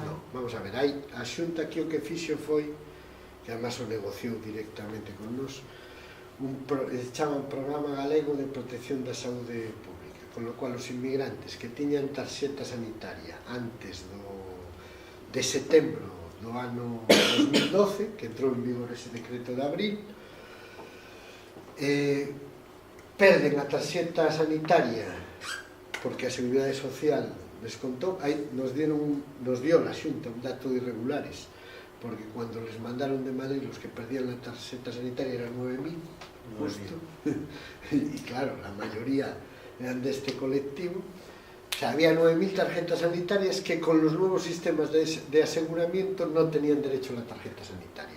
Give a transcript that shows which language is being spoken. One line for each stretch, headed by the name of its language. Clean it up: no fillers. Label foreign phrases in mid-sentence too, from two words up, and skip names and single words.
Galician: No, vamos a ver, a Xunta aquí o que fixo foi, que además o negociou directamente con nos, chama un Programa Galego de Protección da Saúde Pública,
Spanish: con lo cual
Galician: os inmigrantes que tiñan tarxeta sanitaria antes de setembro do ano 2012, que entrou en vigor ese decreto de abril, perden a tarxeta sanitaria porque a Seguridade Social descontou,
Spanish: nos dio la Xunta un dato de irregulares, porque cuando les mandaron de Madrid los que perdían la
Galician: tarxeta sanitaria
Spanish: eran 9.000, justo, y claro, la mayoría eran de este colectivo. O sea, había 9.000 tarjetas sanitarias que con los nuevos sistemas de aseguramiento no tenían derecho a la tarjeta sanitaria.